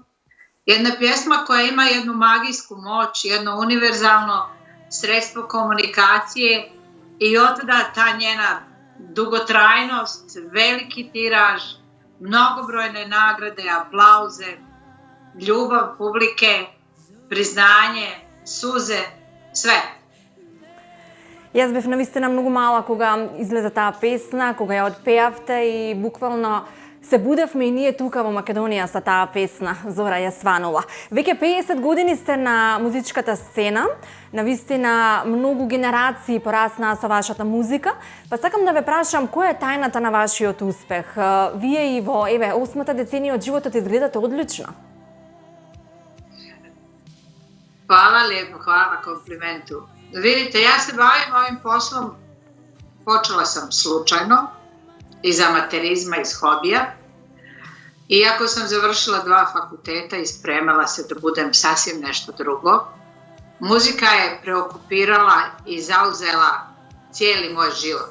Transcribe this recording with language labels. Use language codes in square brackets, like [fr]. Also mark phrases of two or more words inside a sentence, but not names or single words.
[hr] Jedna pjesma koja ima jednu magijsku moć, jedno univerzalno sredstvo komunikacije i otada ta njena dugotrajnost, veliki tiraž, mnogobrojne nagrade, aplauze, ljubav publike, priznanje, suze, sve. [mk] Јас бев навистина многу мала кога излезе таа песна, кога ја отпеавте и буквално се будевме и ние тука во Македонија со таа песна Зора ја сванува. Веќе 50 години сте на музичката сцена, навистина многу генерации пораснаа со вашата музика, па сакам да ве прашам која е тајната на вашиот успех? Вие и во 8-та деценија од животот изгледате одлично. [hr] Hvala lijepo, hvala na komplimentu. Vidite, ja se bavim ovim poslom, počela sam slučajno, iz amaterizma, iz hobija. Iako sam završila 2 fakulteta i spremala se da budem sasvim nešto drugo, muzika je preokupirala i zauzela cijeli moj život.